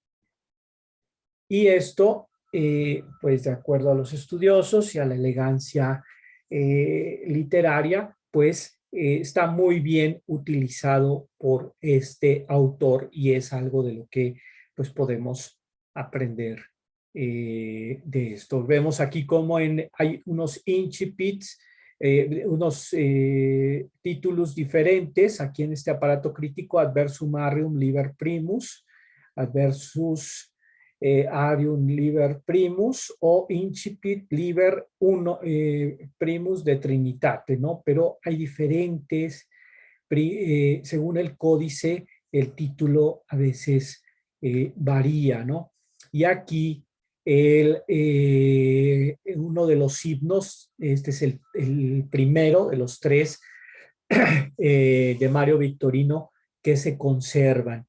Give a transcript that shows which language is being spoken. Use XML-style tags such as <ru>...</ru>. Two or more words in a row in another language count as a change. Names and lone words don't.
<es>Y esto, pues de acuerdo a los estudiosos y a la elegancia literaria, pues está muy bien utilizado por este autor, y es algo de lo que pues podemos aprender de esto. Vemos aquí como hay unos incipits, unos títulos diferentes aquí en este aparato crítico: Adversum Arrium Liber Primus, Adversus Arium Liber Primus, o Incipit Liber Primus de Trinitate, ¿no? Pero hay diferentes, según el códice, el título a veces varía, ¿no? Y aquí uno de los himnos, este es el primero de los 3 de Mario Victorino que se conservan.</es>